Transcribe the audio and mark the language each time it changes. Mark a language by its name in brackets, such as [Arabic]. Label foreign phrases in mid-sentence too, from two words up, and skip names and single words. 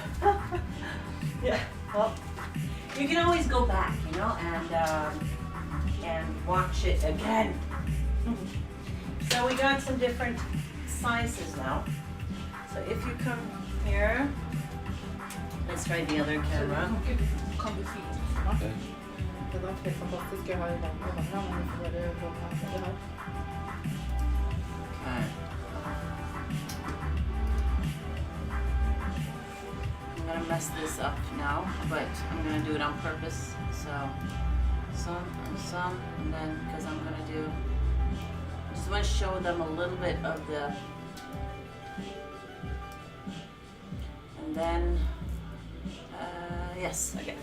[English] Yeah, well, you can always go back, you know, and watch it again. So we got some different sizes now. So if you come here, let's try the other camera. [Norwegian] Kan du filme? Ok. Det var helt fantastisk. Jeg har jo valgt å ha den, men vi får bare gå med det her. [English] Okay. I'm gonna mess this up now, but I'm gonna do it on purpose. So some, and then because I'm gonna do. Just want to show them a little bit of the, and then yes, okay.